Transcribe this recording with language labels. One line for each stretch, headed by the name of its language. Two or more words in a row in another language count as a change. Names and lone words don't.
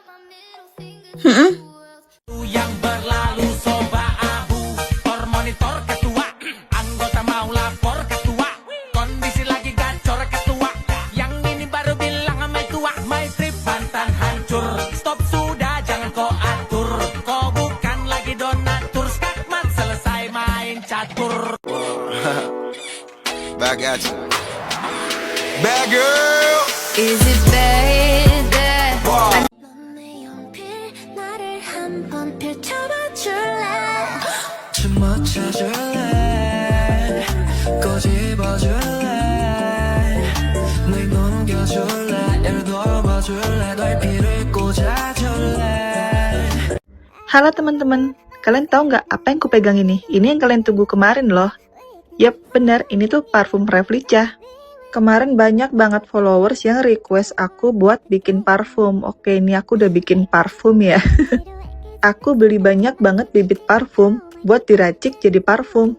Indonesian: Yang berlalu soba abu, monitor ketua, anggota mau lapor ketua, kondisi lagi gacor ketua, yang ini baru bilang sama tua,
English: my trip
Indonesian: mantan hancur, stop sudah jangan kau atur, kau bukan lagi donatur, skakmat selesai main catur.
English: Back at you. Bad girl. Is it bad that
Korean: 넌내 연필 나를 한번 펼쳐봐 줄래 좀 멈춰줄래 꼬집어줄래 널 넘겨줄래 예를 들어봐줄래 널 피를 꽂아줄래.
Indonesian: Halo teman-teman, kalian tahu nggak apa yang kupegang ini? Ini yang kalian tunggu kemarin loh. Yap, benar, ini tuh parfum Rev Lica. Kemarin banyak banget followers yang request aku buat bikin parfum. Oke, ini aku udah bikin parfum ya. Aku beli banyak banget bibit parfum buat diracik jadi parfum.